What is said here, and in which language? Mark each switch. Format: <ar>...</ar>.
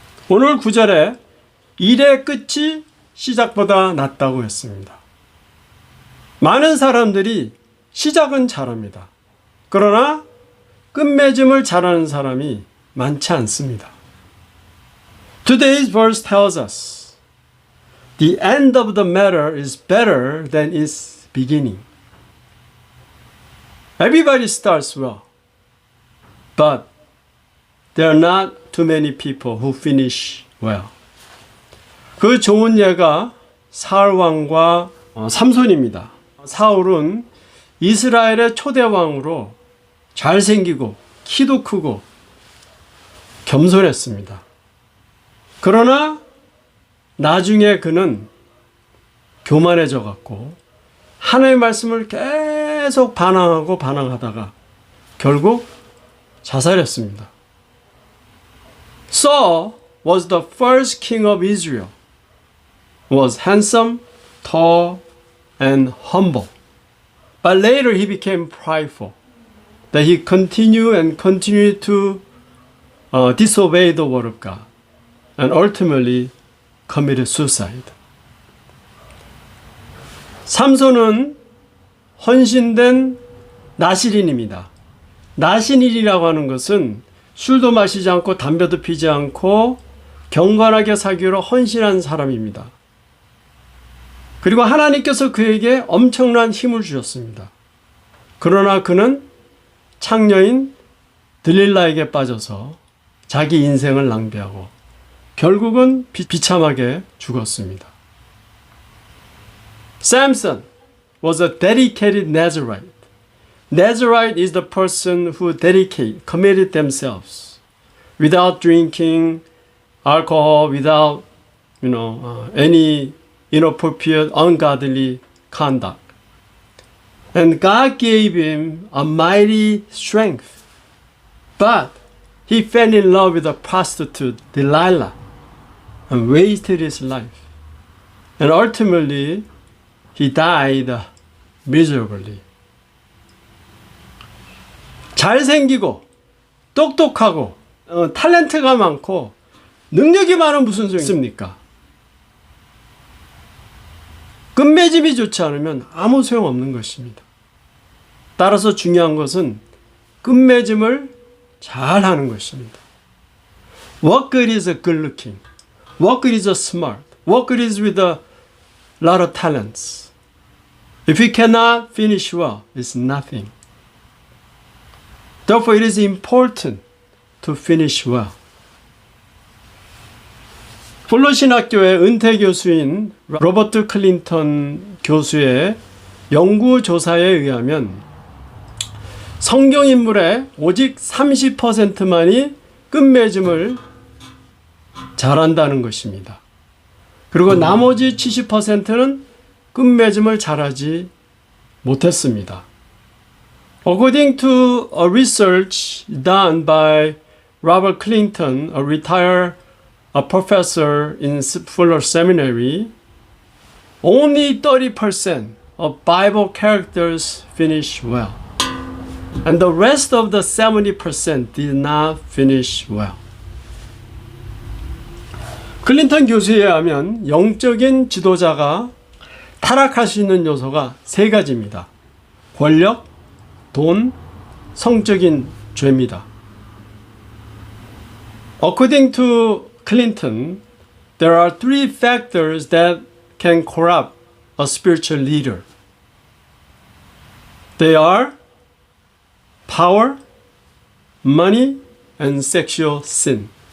<ko>오늘 구절에 일의 끝이 시작보다 낫다고 했습니다. 많은 사람들이 시작은 잘합니다. 그러나 끝맺음을 잘하는 사람이 많지 않습니다.</ko> <en>Today's verse tells us the end of the matter is better than its beginning. Everybody starts well, but there are not too many people who finish well.</en> <ko>그 좋은 예가 사울 왕과 삼손입니다. 사울은 이스라엘의 초대 왕으로 잘생기고 키도 크고 겸손했습니다. 그러나 나중에 그는 교만해져 갖고 하나님의 말씀을 계속 반항하고 반항하다가 결국 자살했습니다.</ko> <en>Saul was the first king of Israel. Was handsome, tall, and humble. But later he became prideful. That he continued to disobey the word of God. And ultimately committed suicide.</en> <ko>삼손은 헌신된 나실인입니다. 나실인이라고 하는 것은 술도 마시지 않고 담배도 피지 않고 경건하게 살기로 헌신한 사람입니다. 그리고 하나님께서 그에게 엄청난 힘을 주셨습니다. 그러나 그는 창녀인 들릴라에게 빠져서 자기 인생을 낭비하고 결국은 비참하게 죽었습니다.</ko> <en>Samson was a dedicated Nazarite. Nazarite is the person who committed themselves without drinking alcohol, without any inappropriate, ungodly conduct. And God gave him a mighty strength. But he fell in love with a prostitute, Delilah, and wasted his life. And ultimately, he died miserably.</en> <ko>잘생기고 똑똑하고 탤런트가 많고 능력이 많은 무슨 소용이 있습니까? 끝맺음이 좋지 않으면 아무 소용없는 것입니다. 따라서 중요한 것은 끝맺음을 잘 하는 것입니다.</ko> <en>What good is a good looking? What good is a smart? What good is with a lot of talents? If you cannot finish well, it's nothing. Therefore, it is important to finish well.</en> <ko>플로신학교의 은퇴 교수인 로버트 클린턴 교수의 연구조사에 의하면 성경 인물의 오직 30%만이 끝맺음을 잘한다는 것입니다. 그리고 나머지 70%는 끝맺음을 잘하지 못했습니다.</ko> <en>According to a research done by Robert Clinton, a retired professor in Fuller Seminary, only 30% of Bible characters finish well. And the rest of the 70% did not finish well.</en> <ko>클린턴 교수에 의하면 영적인 지도자가 타락할 수 있는 요소가 세 가지입니다. 권력, 돈, 성적인 죄입니다.</ko> <en>According to Clinton, there are three factors that can corrupt a spiritual leader. They are power, money, and sexual sin.</en>